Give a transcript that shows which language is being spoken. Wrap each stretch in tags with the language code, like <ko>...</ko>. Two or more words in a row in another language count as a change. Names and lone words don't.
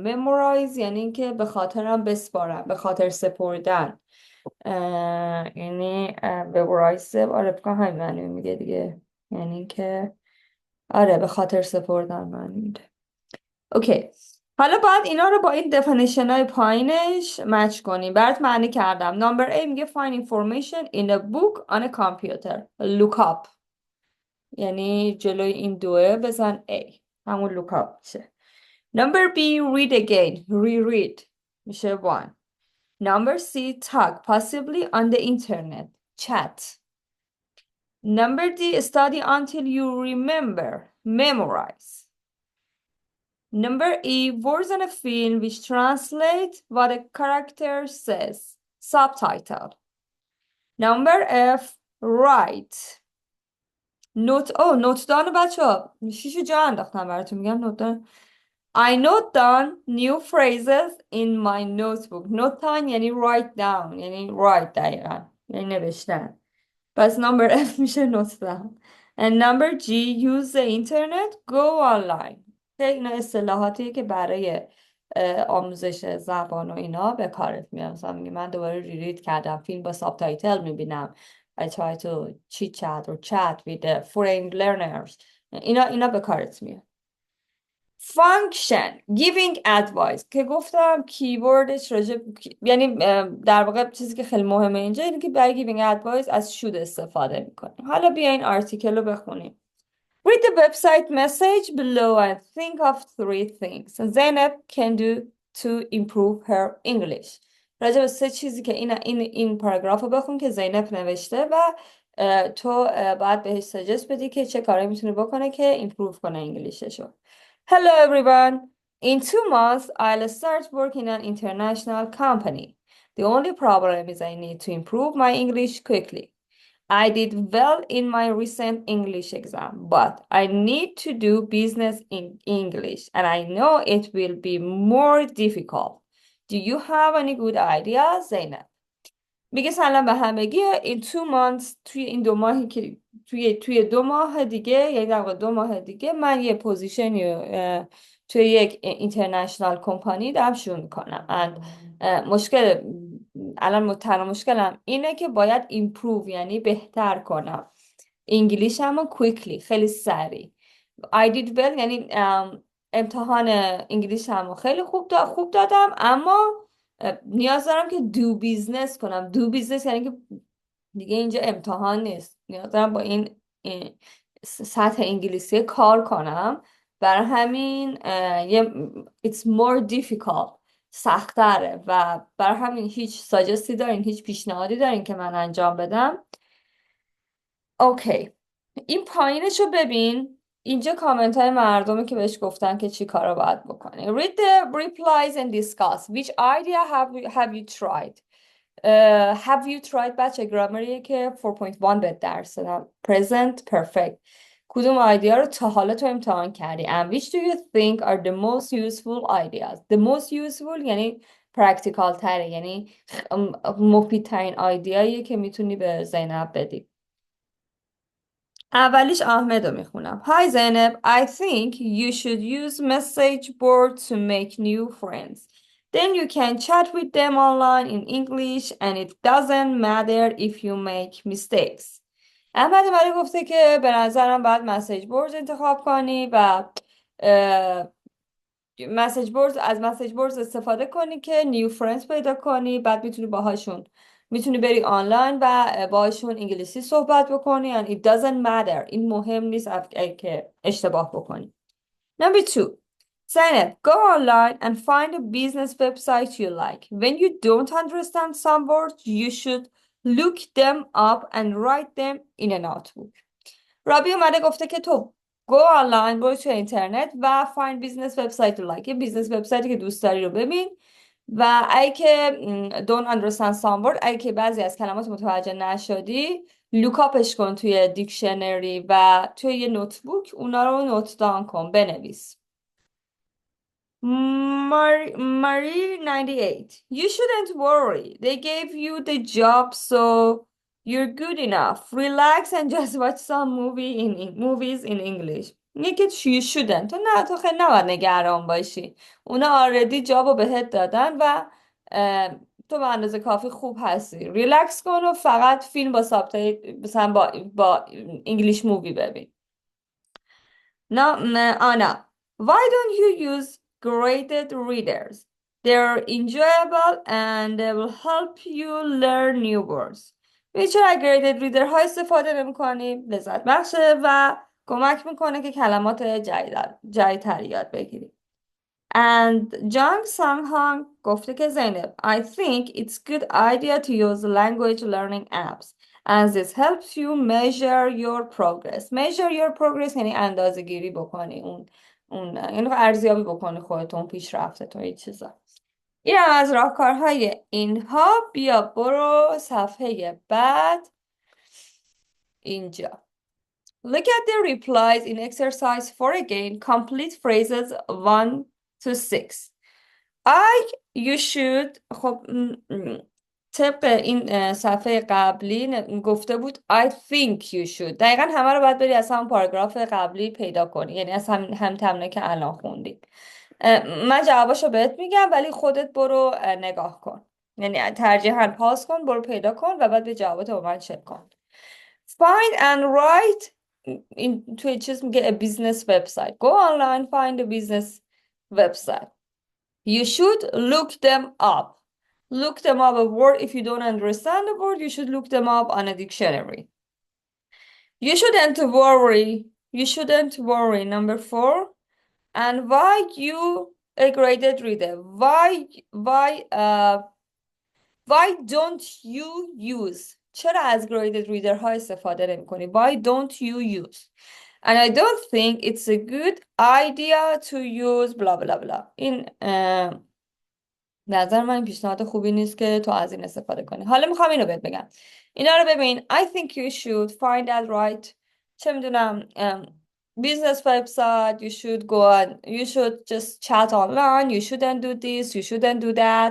<fa>Memorize یعنی اینکه به خاطرم بسپارم، به خاطر سپردن. یعنی memorize، آره بکنم همین معنی میگه دیگه. یعنی که آره به خاطر سپردن معنی میده. اوکی، حالا باید اینا رو با این definition های پایینش مچ کنیم. برات معنی کردم.</fa> <en>Number A میگه find information in a book on a computer. Look up</en> <fa>یعنی جلوی این دوه بزن A، همون</fa> <en>look up</en> <fa>میشه.</fa> <en>Number B read again. Reread میشه 1. Number C talk possibly on the internet. Chat. Number D study until you remember. Memorize. Number E, words on a film which translate what a character says. Subtitle. Number F, write. note down</en> <fa>بچه ها 6 جا انداختم براتون، میگم</fa> <en>note down. I note down new phrases in my notebook. Note down یعنی write down،</en> <fa>یعنی write دقیقا یعنی نوشتن. پس</fa> <en>number F</en> <fa>میشه نطفه.</fa> <en>and number G use the internet go online.</en> <fa>اینا اصطلاحاتیه که برای آموزش زبان و اینا به کارت میاد. مثلا میگه من دوباره ریرید کردم، فیلم با سابتایتل میبینم.</fa> <en>I try to chit chat or chat with the foreign learners.</en> <fa>اینا به کارت میاد.</fa> <en>function giving advice</en> <fa>که گفتم کیوردش یعنی در واقع چیزی که خیلی مهمه اینجا اینه که برای</fa> <en>giving advice</en> <fa>از should استفاده میکنیم. حالا بیاین آرتیکل رو بخونیم.</fa> <en>read the website message below and think of 3 things Zainab can do to improve her English.</en> <fa>راجع به 3 چیزی که این پاراگراف رو بخون که زینب نوشته و تو باید بهش سجست بدی که چه کاری میتونه بکنه که ایمپروو کنه انگلیششو.</fa> <en>Hello everyone. In 2 months, I'll start working in an international company. The only problem is I need to improve my English quickly. I did well in my recent English exam, but I need to do business in English, and I know it will be more difficult. Do you have any good ideas, Zainab?</en> <fa>میگه سلام به همگی.</fa> <en>In 2 months</en> <fa>توی این 2 ماهی که توی 2 ماه دیگه، یعنی در واقع 2 ماه دیگه من یه پوزیشنی توی یک</fa> <en>international company</en> <fa>دارم شروع میکنم. الان تنها مشکلم اینه که باید ایمپروو یعنی بهتر کنم انگلیشمو quickly خیلی سریع.</fa> <en>I did well</en> <fa>یعنی امتحان انگلیشمو خیلی خوب دادم، اما نیاز دارم که</fa> <en>do business</en> <fa>کنم.</fa> <en>do business</en> <fa>یعنی که دیگه اینجا امتحان نیست، نیاز دارم با این سطح انگلیسی کار کنم. برای همین</fa> <en>it's more difficult</en> <fa>سخت‌تره و برای همین هیچ ساجستی دارین، هیچ پیشنهادی دارین که من انجام بدم؟ اوکی، این پایینشو ببین. اینجا کامنت های مردمی که بهش گفتن که چی کارا باید بکنی.</fa> <en>Read the replies and discuss. Which idea have you tried? Have you tried</en> <fa>بچه گرامریه که 4.1 به درس دادم.</fa> <en>Present perfect.</en> <fa>کدوم ایده رو تا حالا تو امتحان کردی؟</fa> <en>And which do you think are the most useful ideas? The most useful</en> <fa>یعنی practical تره، یعنی مفیدترین ایده‌ایه که میتونی به زینب بدی. اولیش احمد رو میخونم.</fa> <en>Hi Zainab, I think you should use message board to make new friends. Then you can chat with them online in English and it doesn't matter if you make mistakes.</en> <fa>احمد ولی گفته که به نظرم باید</fa> <en>message board</en> <fa>انتخاب کنی و از</fa> <en>message board</en> <fa>استفاده کنی که</fa> <en>new friends</en> <fa>پیدا کنی، بعد میتونی بری آنلاین و باهاشون انگلیسی صحبت بکنی</fa> <en>and it doesn't matter.</en> <fa>این مهم نیست که اشتباه بکنی.</fa> <en>Number 2. Zainab, go online and find a business website you like. When you don't understand some words, you should look them up and write them in a notebook.</en> <fa>رابی اومده گفته که تو</fa> <en>go online،</en> <fa>برو تو اینترنت و</fa> <en>find business website you like.</en> <fa>یه بیزنس وبسایتی که دوست داری رو ببین و اگه که</fa> <en>don't understand some word،</en> <fa>اگه که بعضی از کلمات متوجه نشدی لوکاپش کن توی دیکشنری و توی یه نوتبوک اونا رو</fa> <en>note down</en> <fa>کن، بنویس.</fa> <en>Marie 98. You shouldn't worry. They gave you the job, so you're good enough. Relax and just watch some movies in English. میگه you shouldn't.</en> <fa>تو خیلی نباید نگران باشی. اونا آردی جابو بهت دادن و تو به اندازه کافی خوب هستی. ریلکس کن و فقط فیلم با مثلا با</fa> <en>English movie</en> <fa>ببین.</fa> <en>Anna, why don't you use graded readers? They're enjoyable and they will help you learn new words.</en> <fa>چرا</fa> <en>graded reader</en> <fa>ها استفاده نمی‌کنی؟ لذت بخشه و کمک میکنه که کلمات جدیدتر یاد بگیری. And Jang Sang-hong گفته که زینب,</fa> <en>I think it's good idea to use language learning apps as this helps you measure your progress. Measure your progress</en> <fa>یعنی اندازه گیری بکنی یعنی ارزیابی بکنی خودتون، پیشرفته تو این چیزا. این هم از راهکارهای اینها. بیا برو صفحه بعد اینجا.</fa> <en>Look at the replies in exercise 4 again. Complete phrases 1 to 6. You should.</en> <fa>خب طبق این صفحه قبلی گفته بود</fa> <en>I think you should.</en> <fa>دقیقا همه رو باید بری از همون پاراگراف قبلی پیدا کنی، یعنی از هم تمنه که الان خوندی. من جواباشو بهت میگم ولی خودت برو نگاه کن، یعنی ترجیحاً پاس کن، برو پیدا کن و بعد به جوابات با من چک کن.</fa> <en>Find and write</en> <fa>این توی چیز میگه</fa> <en>a business website. Go online, find a business website. You should look them up. Look them up a word. If you don't understand a word, you should look them up on a dictionary. You shouldn't worry. You shouldn't worry. Number 4. And why you a graded reader? Why don't you use?</en> <fa>چرا از</fa> <en>graded reader</en> <fa>ها استفاده نمی کنی؟</fa> <en>Why don't you use? And I don't think it's a good idea to use blah blah blah.</en> <fa>این نظر من پیشنهاد خوبی نیست که تو از این استفاده کنی. حالا میخوام اینو بهت بگم. اینا رو ببین.</fa> <en>I think you should find out right.</en> <fa>چه میدونم</fa> <en>business website, you should go on, you should just chat online, you shouldn't do this, you shouldn't do that.</en>